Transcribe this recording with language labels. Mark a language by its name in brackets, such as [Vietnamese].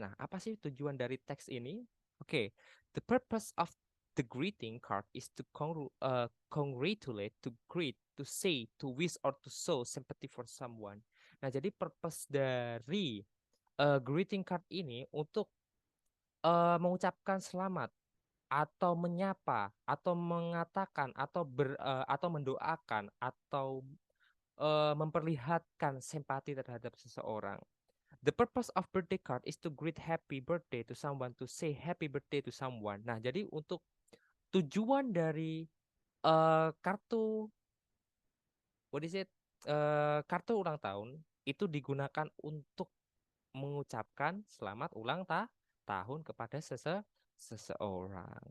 [Indonesian] Nah, apa sih tujuan dari teks ini? [English] Oke, the purpose of the greeting card is to congratulate, to greet, to say, to wish, or to show sympathy for someone. [Indonesian] Nah, jadi purpose dari greeting card ini untuk mengucapkan selamat atau menyapa atau mengatakan atau mendoakan atau memperlihatkan simpati terhadap seseorang. [English] The purpose of birthday card is to greet happy birthday to someone, to say happy birthday to someone. [Indonesian] Nah, jadi untuk tujuan dari kartu [English] what is it? [Indonesian] Kartu ulang tahun itu digunakan untuk mengucapkan selamat ulang tahun kepada seseorang.